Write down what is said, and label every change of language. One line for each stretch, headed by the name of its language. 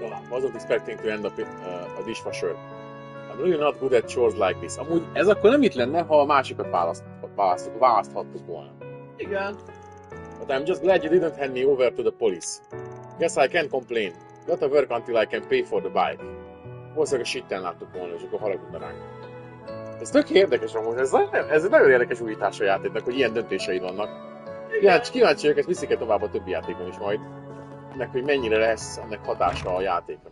English: Wasn't expecting to end up a dishwasher. I'm really not good at chores like this.
Hungarian: Amúgy ez akkor nem itt lenne, ha a másikat választhattuk volna. Igen.
English: But I'm just glad you didn't hand me over to the police. Guess I can't complain. Gotta work until I can pay for the bike.
Hungarian: Valószínűleg a sitten láttuk volna, és akkor haragudna ránk. Ez tök érdekes amúgy, ez egy nagyon érdekes újítás a játéknak, hogy ilyen döntéseid vannak. Kíváncsi ők, ezt viszik-e tovább a többi játékon is majd. Ennek, hogy mennyire lesz ennek hatása a játékra.